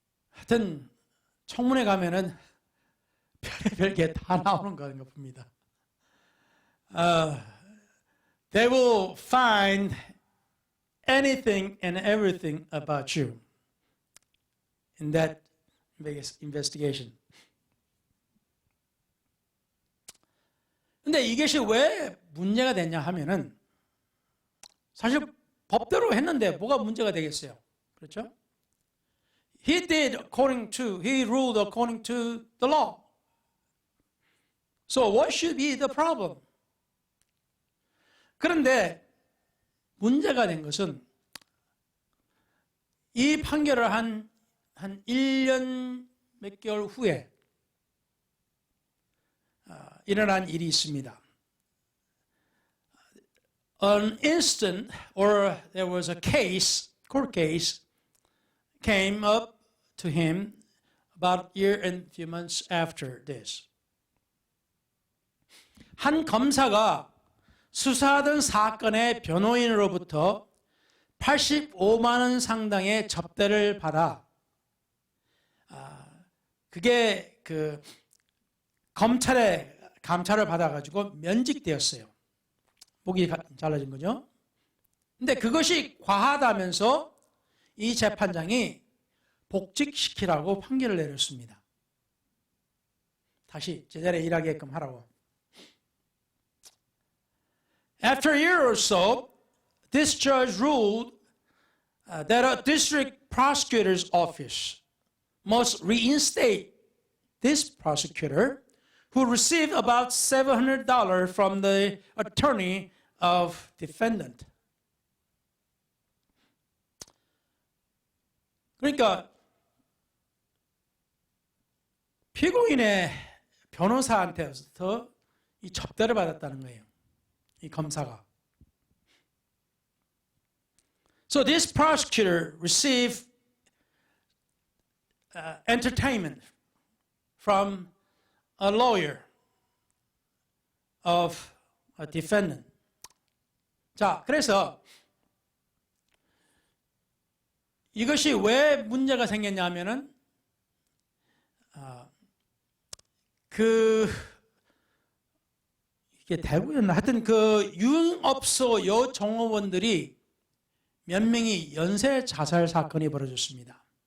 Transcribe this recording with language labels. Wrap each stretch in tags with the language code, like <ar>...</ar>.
<ko>하여튼 청문회 가면은 별의별 게 다 나오는 건가 봅니다.</ko> <en>They will find anything and everything about you in that investigation.</en> <ko>근데 이것이 왜 문제가 됐냐 하면은 사실 법대로 했는데 뭐가 문제가 되겠어요? 그렇죠?</ko> <en>He ruled according to the law. So what should be the problem?</en> <ko>그런데 문제가 된 것은 이 판결을 한 1년 몇 개월 후에 일어난 일이 있습니다.</ko> <en>An incident or there was a case, court case, came up to him about a year and a few months after this.</en> <ko>한 검사가 수사하던 사건의 변호인으로부터 85만 원 상당의 접대를 받아 그게 그 검찰의 감찰을 받아가지고 면직되었어요. 목이 잘라진 거죠. 근데 그것이 과하다면서 이 재판장이 복직시키라고 판결을 내렸습니다. 다시 제자리에 일하게끔 하라고.</ko> <en>After a year or so, this judge ruled that a district prosecutor's office must reinstate this prosecutor who received about $700 from the attorney of defendant.</en> <ko>그러니까 피고인의 변호사한테부터 이 접대를 받았다는 거예요. 이 검사가.</ko> <en>So this prosecutor received entertainment from a lawyer of a defendant.</en> <ko>자, 그래서 이것이 왜 문제가 생겼냐면은 이게 대구였나? 하여튼 유흥업소 여종업원들이 몇 명이 연쇄 자살 사건이 벌어졌습니다.</ko>